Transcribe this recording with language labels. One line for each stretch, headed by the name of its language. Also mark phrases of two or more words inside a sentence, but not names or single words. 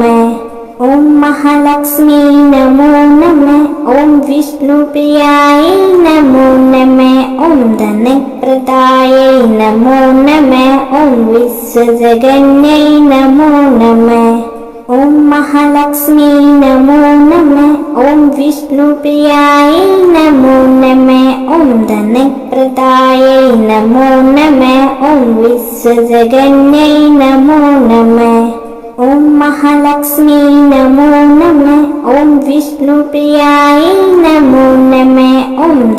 Sanskrit: ഓം മഹാലക്ഷ്മി നമോ നമ. ഓം വിഷ്ണുപ്രിയായൈ നമോ നമ. ഓം ധനപ്രദായൈ നമോ നമ. ഓം വിശ്വജഗന്യൈ നമോ നമ. ഓം മഹാലക്ഷ്മി നമോ നമ. ഓം विष्णुप्रियायै नमो नमः ॐ धनप्रदायै नमो नमः ॐ विश्वजगन्यै नमो नमः ॐ महालक्ष्मी नमो नमः ॐ विष्णुप्रियायै नमो नमः ॐ